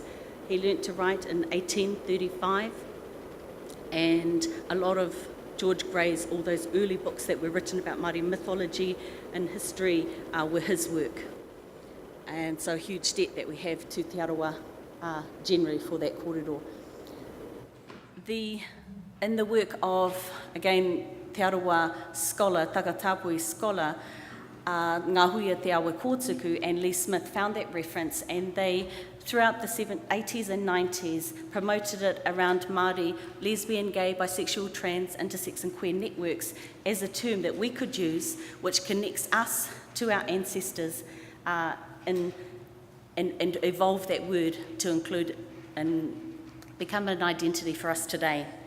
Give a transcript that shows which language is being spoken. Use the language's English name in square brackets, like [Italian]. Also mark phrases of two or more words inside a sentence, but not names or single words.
[English] He learnt to write in 1835, and a lot of George Gray's, all those early books that were written about Māori mythology and history were his work. And so a huge debt that we have to Te Arawa generally for that kōrero. In the work of, again, Te Arawa scholar, Takataapui scholar, Ngā Huia Te Awa Kōtuku and Lee Smith found that reference, and they, throughout the 80s and 90s, promoted it around Māori lesbian, gay, bisexual, trans, intersex and queer networks as a term that we could use which connects us to our ancestors and evolve that word to include and become an identity for us today.